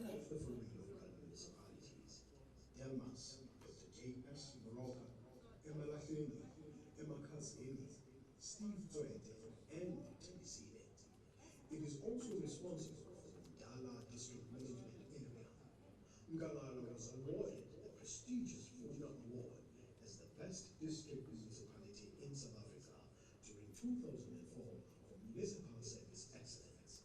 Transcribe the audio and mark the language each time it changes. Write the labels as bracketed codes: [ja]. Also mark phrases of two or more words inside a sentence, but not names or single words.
[en] the following local municipalities: Delmas, Dr. J.S. Moroka, Emalahleni, Emakazini, Steve Zoete, and Tembisile. It is also responsible for the Ndala District Management Area. Nkangala was awarded the prestigious FUNA Award as the best district municipality in South Africa during 2004 for municipal service excellence.